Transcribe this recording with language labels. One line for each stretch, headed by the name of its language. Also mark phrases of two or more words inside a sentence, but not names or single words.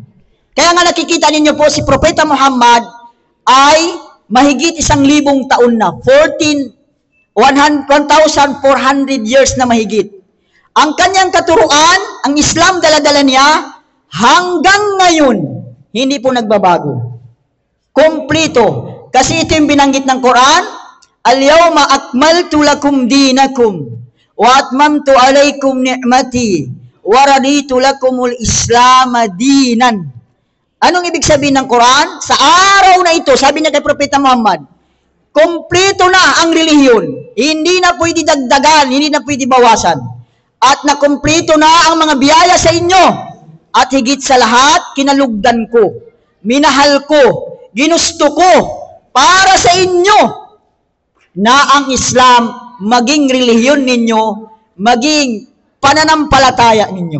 Filipino: Kaya nga nakikita ninyo po si Propeta Muhammad ay mahigit 1,000 taon na. 1,400 years na mahigit. Ang kanyang katuruan, ang Islam dala-dala niya, hanggang ngayon, hindi po nagbabago. Kompleto. Kasi ito yung binanggit ng Quran,
Arabic: اليوم أكملت لكم دينكم وأتممت عليكم نعمتي ورضيت لكم الإسلام دينا.
Filipino: Anong ibig sabihin ng Quran? Sa araw na ito, sabi niya kay Propeta Muhammad, kompleto na ang relihiyon. Hindi na pwede dagdagan, hindi na pwede bawasan. At nakompleto na ang mga biyaya sa inyo. At higit sa lahat, kinalugdan ko, minahal ko, ginusto ko para sa inyo na ang Islam maging relihiyon ninyo, maging pananampalataya ninyo.